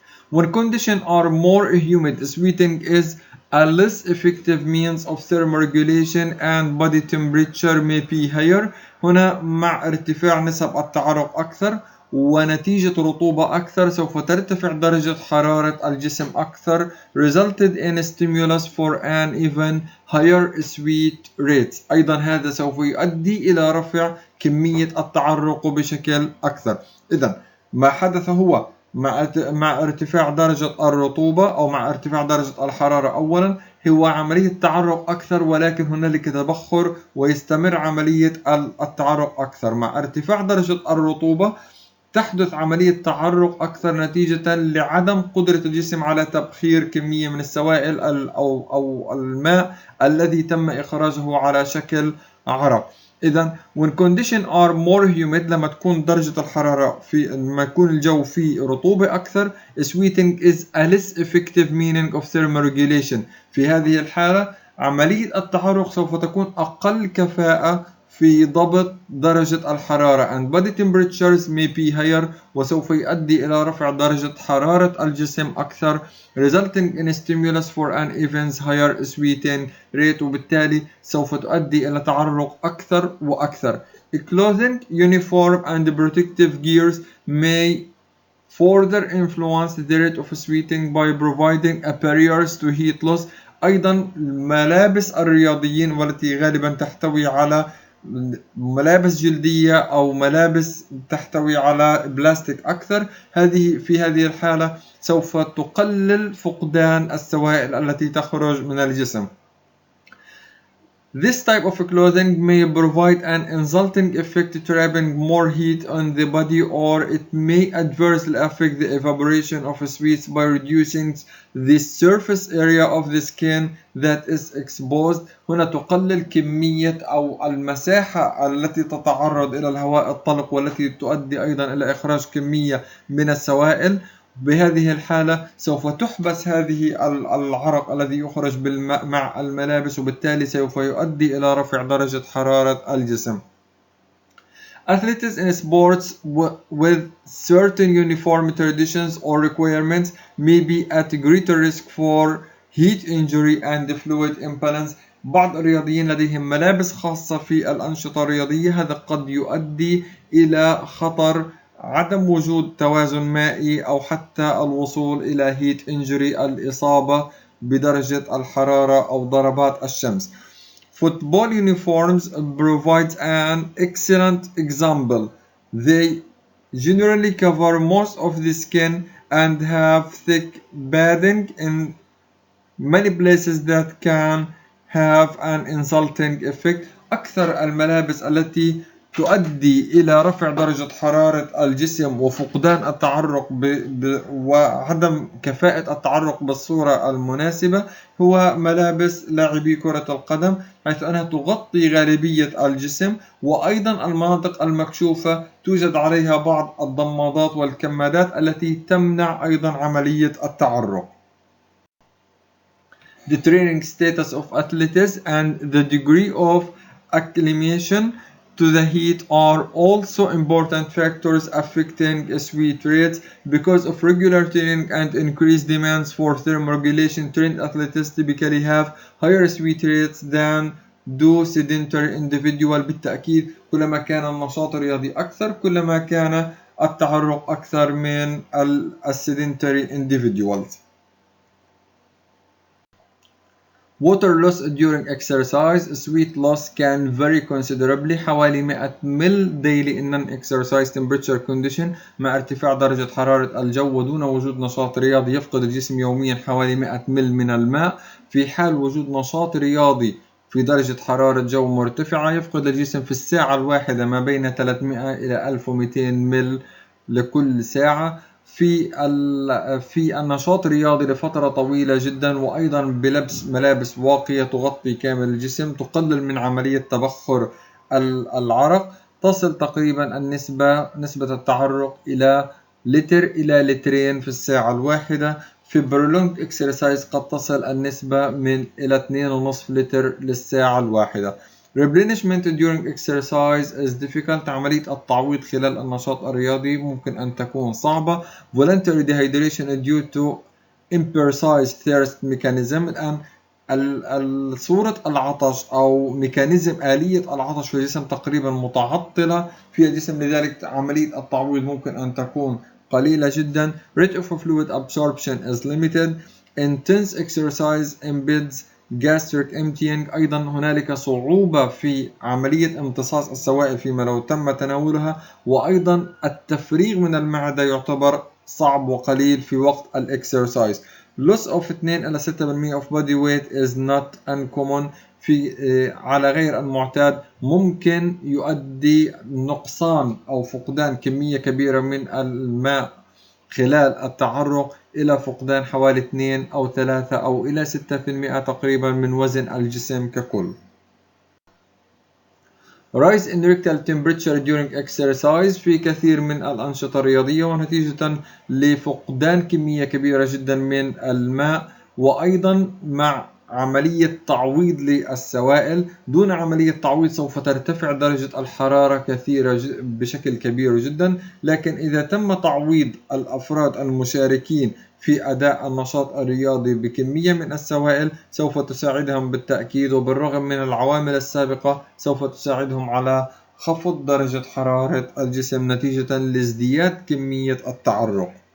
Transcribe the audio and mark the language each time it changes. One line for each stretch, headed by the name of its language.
English: When conditions are more humid, sweating is a less effective means of thermoregulation and body temperature may be higher.
Arabic: هنا مع ارتفاع نسب التعرق أكثر ونتيجة رطوبة أكثر سوف ترتفع درجة حرارة الجسم أكثر
English: resulted in stimulus for an even higher sweat rate.
Arabic: أيضا هذا سوف يؤدي إلى رفع كمية التعرق بشكل أكثر. إذا ما حدث هو مع ارتفاع درجة الرطوبة أو مع ارتفاع درجة الحرارة أولا هو عملية تعرق أكثر، ولكن هنالك تبخر ويستمر عملية التعرق أكثر. مع ارتفاع درجة الرطوبة تحدث عملية تعرق أكثر نتيجة لعدم قدرة الجسم على تبخير كمية من السوائل أو الماء الذي تم إخراجه على شكل عرق. إذا
English: when conditions are more humid
Arabic: لما تكون درجة الحرارة لما يكون الجو فيه رطوبة أكثر
English: sweating is a less effective meaning of thermoregulation.
Arabic: في هذه الحالة عملية التعرق سوف تكون أقل كفاءة في ضبط درجة الحرارة
English: and body temperatures may be higher
Arabic: وسوف يؤدي إلى رفع درجة حرارة الجسم أكثر
English: resulting in stimulus for an even higher sweating rate
Arabic: وبالتالي سوف تؤدي إلى تعرق أكثر وأكثر.
English: Clothing, uniform and protective gears may further influence the rate of sweating by providing a barriers to heat loss.
Arabic: أيضا ملابس الرياضيين والتي غالبا تحتوي على ملابس جلدية أو ملابس تحتوي على بلاستيك أكثر، في هذه الحالة سوف تقلل فقدان السوائل التي تخرج من الجسم.
English: This type of clothing may provide an insulting effect, trapping more heat on the body, or it may adversely affect the evaporation of sweats by reducing the surface area of the skin that is exposed.
Arabic: هنا تقلل كمية أو المساحة التي تتعرض إلى الهواء الطلق والتي تؤدي أيضا إلى إخراج كمية من السوائل. بهذه الحالة سوف تحبس هذه العرق الذي يخرج بالماء مع الملابس وبالتالي سوف يؤدي إلى رفع درجة حرارة الجسم.
English: Athletes in sports with certain uniform traditions or requirements may be at greater risk for heat injury and fluid imbalance.
Arabic: بعض الرياضيين لديهم ملابس خاصة في الأنشطة الرياضية، هذا قد يؤدي إلى خطر عدم وجود توازن مائي أو حتى الوصول إلى هيت انجري الإصابة بدرجة الحرارة أو ضربات الشمس.
English: Football uniforms provides an excellent example. They generally cover most of the skin and have thick padding in many places that can have an insulting effect.
Arabic: أكثر الملابس التي تؤدي إلى رفع درجة حرارة الجسم وفقدان التعرق وعدم كفاءة التعرق بالصورة المناسبة هو ملابس لاعبي كرة القدم، حيث أنها تغطي غالبية الجسم وأيضا المناطق المكشوفة توجد عليها بعض الضمادات والكمادات التي تمنع أيضا عملية التعرق.
English: The training status of athletes and the degree of acclimation to the heat are also important factors affecting sweat rates. Because of regular training and increased demands for thermoregulation, trained athletes typically have higher sweat rates than do sedentary individuals.
Arabic: بالتأكيد كلما كان النشاط الرياضي أكثر كلما كان التعرق أكثر من
English: sedentary individuals. Water loss during exercise. Sweat loss can vary considerably.
Arabic: حوالي 100 مل
English: daily in non-exercise temperature condition.
Arabic: مع ارتفاع درجة حرارة الجو ودون وجود نشاط رياضي يفقد الجسم يوميا حوالي 100 مل من الماء. في حال وجود نشاط رياضي في درجة حرارة جو مرتفعة يفقد الجسم في الساعة الواحدة ما بين 300 إلى 1200 مل لكل ساعة. في النشاط الرياضي لفترة طويلة جدا وأيضا بلبس ملابس واقية تغطي كامل الجسم تقلل من عملية تبخر العرق. تصل تقريبا نسبة التعرق إلى لتر إلى لترين في الساعة الواحدة. في
English: prolonged exercise
Arabic: قد تصل النسبة إلى 2.5 لتر للساعة الواحدة.
English: Replenishment during exercise is difficult.
Arabic: عملية التعويض خلال النشاط الرياضي ممكن أن تكون صعبة.
English: Voluntary dehydration is due to imprecise thirst mechanism.
Arabic: الآن صورة العطش أو ميكانيزم آلية العطش في الجسم تقريبا متعطلة في الجسم، لذلك عملية التعويض ممكن أن تكون قليلة جدا.
English: Rate of fluid absorption is limited. Intense exercise impedes gastric emptying.
Arabic: أيضا هنالك صعوبة في عملية امتصاص السوائل فيما لو تم تناولها، وأيضا التفريغ من المعدة يعتبر صعب وقليل في وقت الاكسرسايز.
English: Loss of 2
Arabic: إلى
English: 6% of body weight is not uncommon.
Arabic: على غير المعتاد ممكن يؤدي نقصان أو فقدان كمية كبيرة من الماء خلال التعرق إلى فقدان حوالي 2 أو 3 أو إلى 6% تقريبا من وزن الجسم ككل.
English: Rise in rectal temperature during exercise.
Arabic: في كثير من الأنشطة الرياضية ونتيجة لفقدان كمية كبيرة جدا من الماء وأيضا مع عملية تعويض للسوائل. دون عملية تعويض سوف ترتفع درجة الحرارة كثيرة بشكل كبير جدا، لكن إذا تم تعويض الأفراد المشاركين في أداء النشاط الرياضي بكمية من السوائل سوف تساعدهم بالتأكيد، وبالرغم من العوامل السابقة سوف تساعدهم على خفض درجة حرارة الجسم نتيجة لازدياد كمية التعرق.